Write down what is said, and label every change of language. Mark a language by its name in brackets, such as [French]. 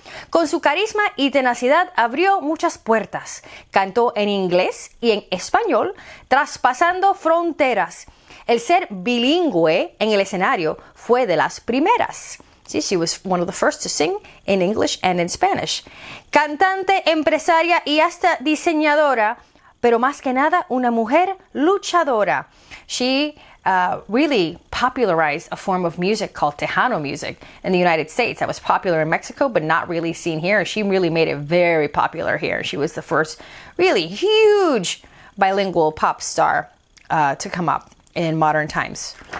[Spanish] Con su carisma y tenacidad abrió muchas puertas. Cantó en inglés y en español, traspasando fronteras. El ser bilingüe en el escenario fue de las primeras. [English] See, she was one of the first to sing in English and in Spanish. [Spanish] Cantante, empresaria y hasta diseñadora, pero más que nada una mujer luchadora. [English] She really popularized a form of music called Tejano music in the United States that was popular in Mexico but not really seen here. She really made it very popular here. She was the first really huge bilingual pop star to come up in modern times.